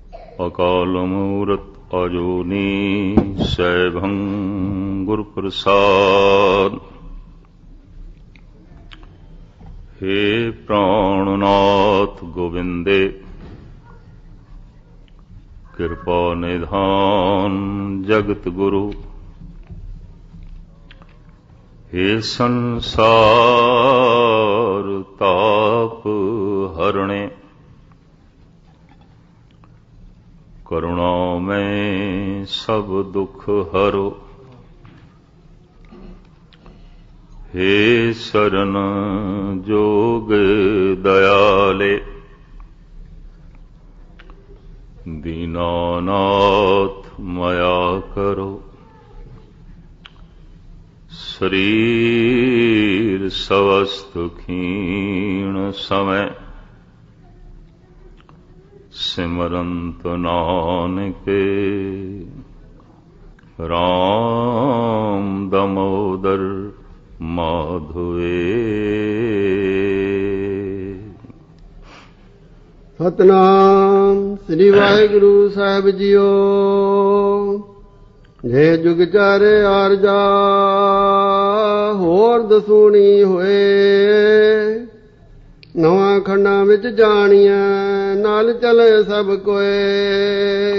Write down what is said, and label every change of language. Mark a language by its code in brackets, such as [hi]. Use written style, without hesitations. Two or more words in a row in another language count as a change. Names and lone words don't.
[pa] ਅਕਾਲ ਮੂਰਤ ਅਜੂਨੀ ਸੈਭੰ ਗੁਰ ਪ੍ਰਸਾਦ। ਹੇ ਪ੍ਰਾਣਨਾਥ ਗੋਬਿੰਦੇ ਕ੍ਰਿਪਾ ਨਿਧਾਨ ਜਗਤ ਗੁਰੋ। ਹੇ ਸੰਸਾਰ ਤਾਪ ਹਰਣਹ ਕਰੁਣਾ ਮੈ ਸਭ ਦੁਖ ਹਰੋ। ਹੇ ਸਰਣਿ ਜੋਗ ਦਯਾਲਹ ਦੀਨਾ ਨਾਥ ਮਯਾ ਕਰੋ। ਸਰੀਰ ਸ੍ਵਸਥ ਖੀਣ ਸਮਏ ਸਿਮਰੰਤ ਨਾਨਕ ਰਾਮ ਦਾਮੋਦਰ ਮਾਧਵਹ। ਸਤਿਨਾਮ ਸ੍ਰੀ ਵਾਹਿਗੁਰੂ ਸਾਹਿਬ ਜੀਓ। ਜੇ ਜੁਗ ਚਾਰੇ ਆਰਜਾ ਹੋਰ ਦਸੂਣੀ ਹੋਇ। ਨਵਾ ਖੰਡਾ ਵਿਚਿ ਜਾਣੀਐ ਨਾਲਿ ਚਲੈ ਸਭੁ ਕੋਇ।